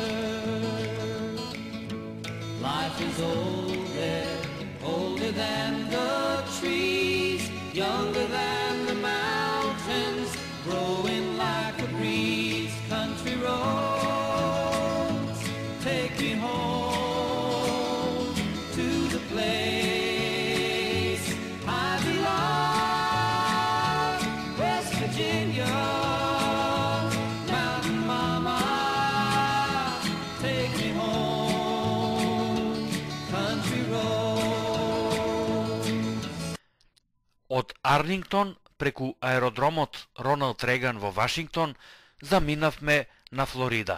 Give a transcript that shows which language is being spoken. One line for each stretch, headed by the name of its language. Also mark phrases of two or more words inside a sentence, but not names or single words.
English: Life is old there, older than the trees, younger than the mountains, growing like a breeze. Country roads, take me home to the place I belong, West Virginia.
Macedonian: Од Арлингтон преку аеродромот Роналд Реган во Вашингтон заминавме на Флорида.